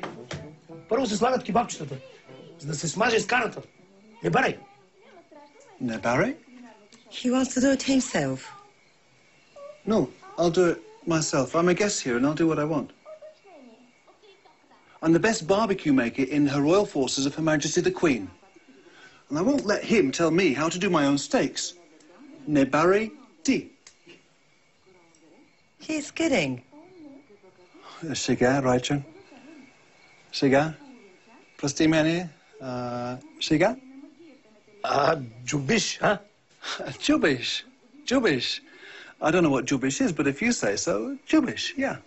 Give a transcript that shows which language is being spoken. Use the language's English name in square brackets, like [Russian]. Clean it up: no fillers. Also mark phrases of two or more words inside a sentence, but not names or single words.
[Bulgarian] Първо се слагат кебабчетата, за да се смаже скарата. Не барай! [English] No, Barry? He wants to do it himself. No, I'll do it myself. I'm a guest here and I'll do what I want. I'm the best barbecue maker in Her Royal Forces of Her Majesty the Queen. And I won't let him tell me how to do my own steaks. [Bulgarian] Ne Barry D. [English] He's kidding. [Bulgarian] Сега, Райчен. Сега. Прости мене. Сега. Джубиш, а? [English] Jubish. Jubish. I don't know what Jubish is, but if you say so, Jubish, yeah.